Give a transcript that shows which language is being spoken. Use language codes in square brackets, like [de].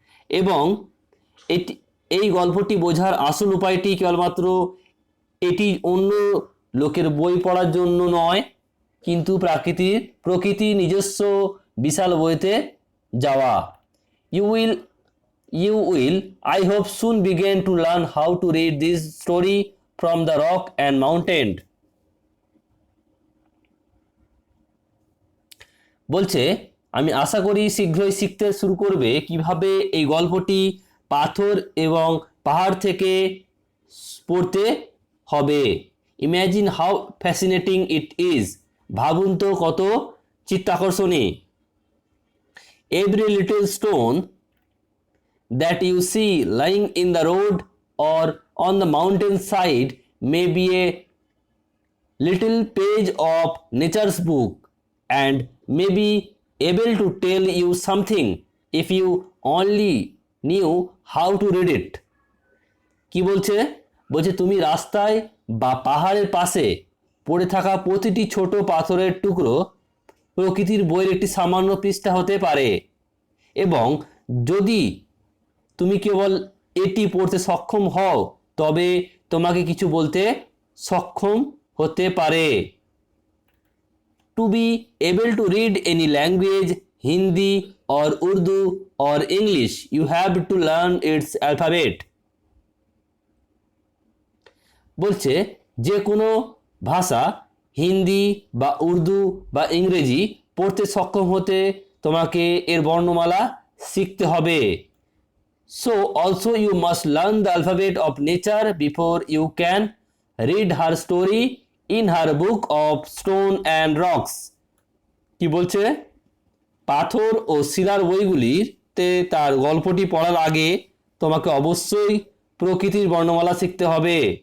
[bn] এবং এই গল্পটি বোঝার আসল উপায়টি কেবলমাত্র এটি অন্য লোকের বই পড়ার জন্য নয়, কিন্তু প্রকৃতির নিজস্ব বিশাল বইতে যাওয়া। [en] You will, I hope, soon begin to learn how to read this story from the rock and mountain. [bn] বলছে আমি আশা করি শীঘ্রই শিখতে শুরু করবে কিভাবে এই গল্পটি পাথর এবং পাহাড় থেকে পড়তে হবে। [en] Imagine how fascinating it is. [bn] ভাবুন তো কত চিত্তাকর্ষণী। [en] Every little stone that you see lying in the road or on the mountain side may be a little page of nature's book and may be able to tell you something if you only knew how to read it. [bn] কি বলছে? বলছে তুমি রাস্তায় বা পাহাড়ের পাশে পড়ে থাকা প্রতিটি ছোট পাথরের টুকরো প্রকৃতির বইয়ের একটি সামান্য পৃষ্ঠা হতে পারে, এবং যদি তুমি কেবল এটি পড়তে সক্ষম হও তবে তোমাকে কিছু বলতে সক্ষম হতে পারে। [en] To be able to read any language, Hindi or Urdu or English, you have to learn its alphabet. [bn] বলছে যে কোনো ভাষা, হিন্দি বা উর্দু বা ইংরেজি পড়তে সক্ষম হতে তোমাকে এর বর্ণমালা শিখতে হবে। [en] So also you must learn the alphabet of nature before you can read her story in her book of stone and rocks. [bn] কি বলছে? পাথর ও শিলার বইগুলিতে তার গল্পটি পড়ার আগে তোমাকে অবশ্যই প্রকৃতির বর্ণমালা শিখতে হবে।